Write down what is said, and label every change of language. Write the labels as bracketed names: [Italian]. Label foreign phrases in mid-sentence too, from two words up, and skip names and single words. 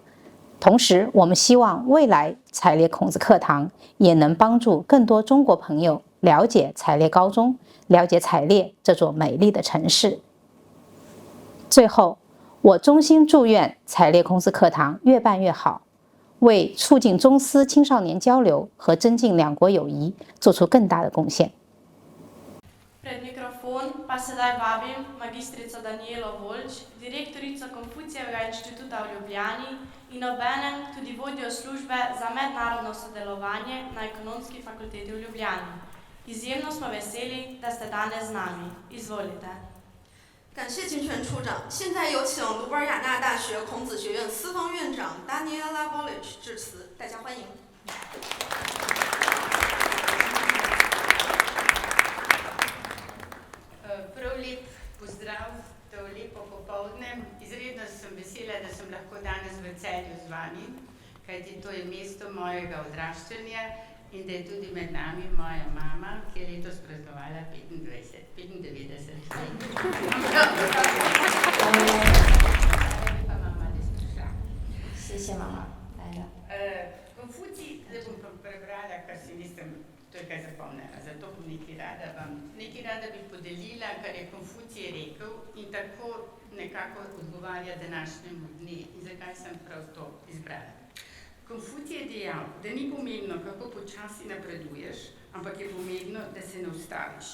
[Chinese] 同时，我们希望未来采列孔子课堂也能帮助更多中国朋友了解采列高中，了解采列这座美丽的城市。最后，我衷心祝愿采列孔子课堂越办越好，为促进中斯青少年交流和增进两国友谊做出更大的贡献。 [Slovenian] Pred mikrofon pa sedaj vabim magistrico Danijelo Voljč, direktorico Konfucijevega inštituta v Ljubljani in obenem tudi vodjo službe za mednarodno sodelovanje na Ekonomski fakulteti v Ljubljani. Izjemno smo veseli, da ste danes z nami. Izvolite. [Chinese] 感谢金泉处长，现在有请卢布尔雅纳大学孔子学院司方院长 Daniela Voljč 致辞，大家欢迎。 [Slovenian] Prav lep pozdrav, to lepo popoldne. Izredno sem vesela, da sem lahko danes v Celju z vami, kajti to je mesto mojega odraščanja in da je tudi med nami moja mama, ki je letos praznovala 95 let. Pa mama, da si prišla. [Chinese] 谢谢妈妈，来了。 [Slovenian] Konfucij, zdaj bom prebrala, kar si nisem tukaj zapomnila, zato bom nekaj rada bi podelila, kar je Konfucij rekel in tako nekako odgovarja današnjemu dne in zakaj sem prav to izbrala. Konfucij je dejal, da ni pomembno, kako počasi napreduješ, ampak je pomembno, da se ne ustaviš.